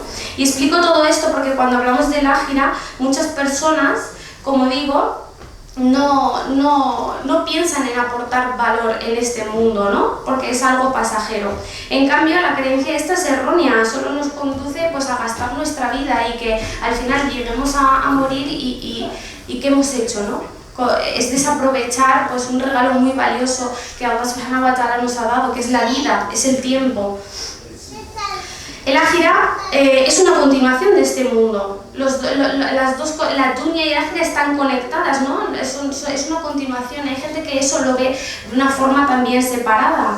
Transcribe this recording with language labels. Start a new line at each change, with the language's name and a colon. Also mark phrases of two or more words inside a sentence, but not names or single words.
Spanish: Y explico todo esto porque cuando hablamos del ájira, muchas personas, como digo, no piensan en aportar valor en este mundo, ¿no?, porque es algo pasajero. En cambio, la creencia esta es errónea, solo nos conduce pues a gastar nuestra vida y que al final lleguemos a morir y ¿qué hemos hecho, no?, es desaprovechar pues, un regalo muy valioso que Allah
Arabic: سبحانه وتعالى
Spanish: nos ha dado, que es la vida, es el tiempo. El Ájira es una continuación de este mundo. La dunya y el Ájira están conectadas, ¿no? Es una continuación. Hay gente que eso lo ve de una forma también separada.